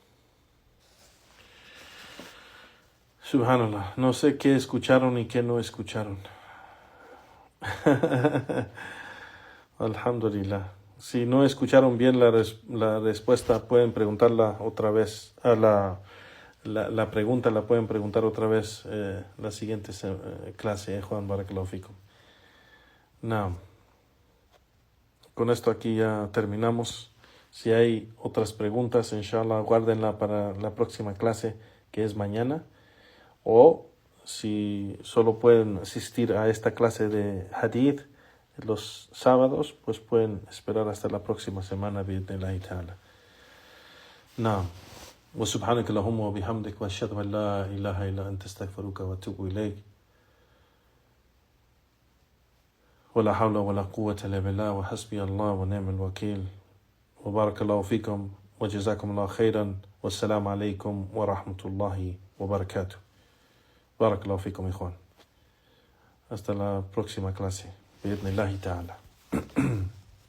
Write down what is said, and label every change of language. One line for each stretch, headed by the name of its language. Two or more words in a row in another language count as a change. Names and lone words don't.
Spanish: Subhanallah, no sé qué escucharon y qué no escucharon. Alhamdulillah. Si no escucharon bien la respuesta, pueden preguntarla otra vez. La pregunta la pueden preguntar otra vez la siguiente clase, Juan,
Arabic: بارك الله فيكم.
Spanish: No. Con esto aquí ya terminamos. Si hay otras preguntas, inshallah, guárdenla para la próxima clase, que es mañana. O si solo pueden asistir a esta clase de hadith los sábados, pues pueden esperar hasta la próxima semana,
Arabic: بإذن الله تعالى. Naam. وسبحانك اللهم وبحمدك وأشهد أن لا إله إلا أنت أستغفرك وأتوب إليك. ولا حول ولا قوة إلا بالله وحسبي الله ونعم الوكيل. وبارك الله فيكم وجزاكم الله خيرا. والسلام عليكم ورحمة الله وبركاته. بارك الله فيكم، إخوان.
Spanish: Hasta la próxima clase.
Arabic: بإذن الله تعالى.